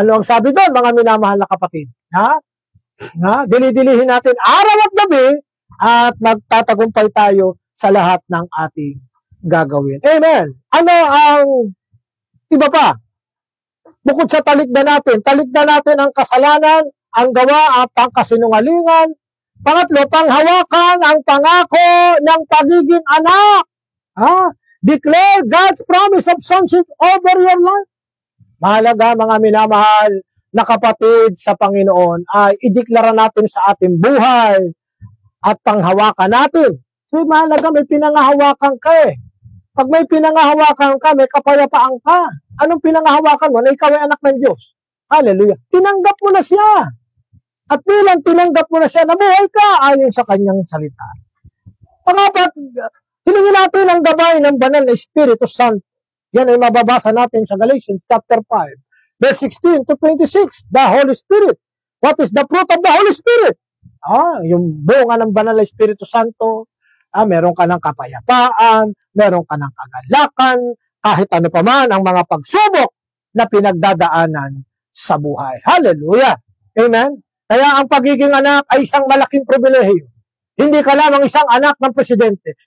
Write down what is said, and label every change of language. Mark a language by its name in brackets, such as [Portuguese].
[Filipino] Ano ang sabi doon, mga minamahal na kapatid? Dili-dilihin natin araw at gabi at magtatagumpay tayo sa lahat ng ating gagawin. Amen. Ano ang iba pa? Bukod sa talikdan natin ang kasalanan, ang gawa at ang kasinungalingan. Pangatlo, panghawakan ang pangako ng pagiging anak. [English] Declare God's promise of sonship over your life. [Filipino] Mahalaga, mga minamahal na kapatid sa Panginoon, ay ideklara natin sa ating buhay at panghawakan natin. So, mahalaga, may pinangahawakan ka eh. Pag may pinangahawakan ka, may kapayapaan ka. Anong pinangahawakan mo? Na ikaw ay anak ng Diyos. Hallelujah. Tinanggap mo na siya. At bilang tinanggap mo na siya, nabuhay ka ayon sa kanyang salita. Pangapat, hilingin natin ang gabay ng banal na Espiritu Santo. Yan ay mababasa natin sa Galatians chapter 5, verse 16 to 26. [English] The Holy Spirit. What is the fruit of the Holy Spirit? [Filipino] Yung bunga ng banal na Espiritu Santo. Meron ka ng kapayapaan, meron ka ng kagalakan, kahit ano pa man ang mga pagsubok na pinagdadaanan sa buhay. Hallelujah! Amen? Kaya ang pagiging anak ay isang malaking pribilehiyo. Hindi ka lamang isang anak ng presidente.